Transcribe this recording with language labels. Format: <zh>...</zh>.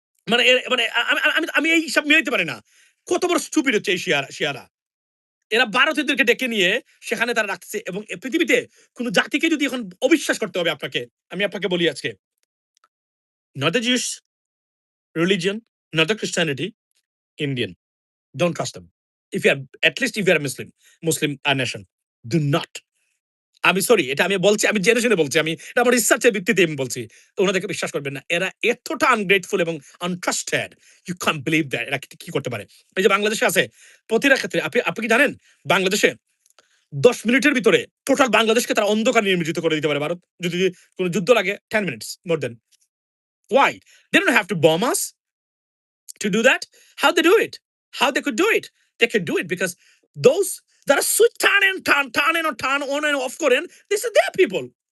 <bn>মানে মানে আমি আমি আমি এই সব মেলাইতে পারি না। কত বড় স্টুপিড হচ্ছে এই শিয়ারা। এরা ভারতীয়দেরকে ডেকে নিয়ে সেখানে তারা রাখছে, এবং পৃথিবীতে কোন জাতিকে যদি এখন অবিশ্বাস করতে হবে আপনাকে, আমি আপনাকে বলি আজকে,</bn> <en>not the Jewish religion, not the Christianity, Indian. Don't trust them. If you are, at least if you are a Muslim nation, do not.</en> <bn>আমি সরি, এটা আমি বলছি, আমি জেনে শুনে বলছি, আমি এটা আমার রিসার্চের ভিত্তিতে আমি বলছি। ওনাদেরকে বিশ্বাস করবেন না। এরা এতটা আনগ্রেটফুল এবং entrusted,</bn> <en>You can't believe that.</en> <bn>এরা কি করতে পারে? এই যে বাংলাদেশে আছে, প্রতিটা ক্ষেত্রে আপনি কি জানেন বাংলাদেশে ১০ মিনিটের ভিতরে টোটাল বাংলাদেশকে তারা অন্ধকারে নির্মিত করে দিতে পারে ভারত, যদি কোন যুদ্ধ লাগে</bn> <en>10 minutes more then. Why? They don't have to bomb us to do that. How they do it? How they could do it? They can do it because those that are switch turn on and off করেন, this is their people.</en>